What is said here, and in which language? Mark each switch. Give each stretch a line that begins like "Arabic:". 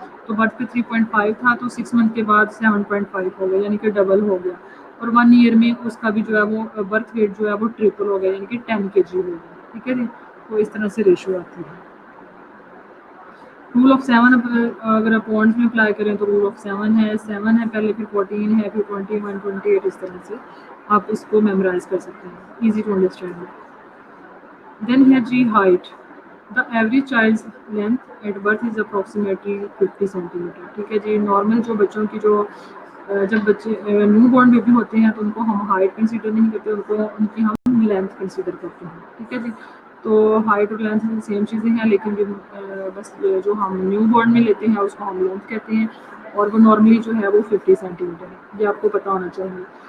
Urdu: تو برتھ پہ 3.5 تھا تو 6 منتھ کے بعد 7.5 ہو گیا، یعنی کہ ڈبل ہو گیا، اور 1 ایئر میں اس کا بھی جو ہے وہ برتھ ویٹ جو ہے وہ ٹریپل ہو گیا، یعنی کہ 10 kg ہو گیا، ٹھیک ہے جی. تو اس طرح سے ریشو آتی ہے. رول آف 7 اگر آپ پوائنٹس میں اپلائی کریں تو رول آف 7 ہے پہلے، پھر 14 ہے، پھر 21 28، اس طرح سے آپ اس کو میمورائز کر سکتے ہیں،
English: Easy to understand.
Urdu: دین ہے جی height.
English: The average child length at birth is approximately 50 centimetre.
Urdu: ٹھیک ہے جی. نارمل جو بچوں کی جو جب بچے نیو بورن بیبی ہوتے ہیں تو ان کو ہم ہائٹ کنسیڈر نہیں کرتے، ان کی ہم لینتھ کنسیڈر کرتے ہیں. ٹھیک ہے جی. تو ہائٹ اور لینتھ سیم چیزیں ہیں، لیکن بس جو ہم نیو بورن میں لیتے ہیں اس کو ہم لینتھ کہتے ہیں، اور وہ نارملی جو ہے وہ 50 سینٹی میٹر ہے. یہ آپ کو پتہ ہونا چاہیے.